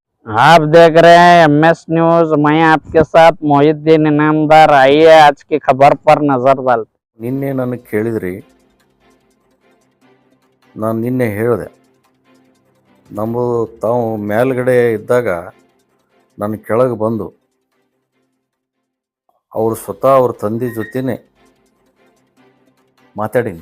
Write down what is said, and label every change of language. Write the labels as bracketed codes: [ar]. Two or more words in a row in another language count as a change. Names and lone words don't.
[hi] आप देख रहे हैं MS न्यूज। मैं आपके साथ मोहिद्दीन इनामदार। आइए आज की खबर पर नजर डालते। [kn] ನಿನ್ನೆ ನನಗೆ ಕೇಳಿದ್ರಿ, ನಾನು ನಿನ್ನೆ ಹೇಳಿದೆ ನಮ್ಮದು ತಾವು ಮೇಲ್ಗಡೆ ಇದ್ದಾಗ ನನ್ನ ಕೆಳಗೆ ಬಂದು ಅವರು ಸ್ವತಃ ಅವ್ರ ತಂದೆ ಜೊತೆನೇ ಮಾತಾಡೀನಿ.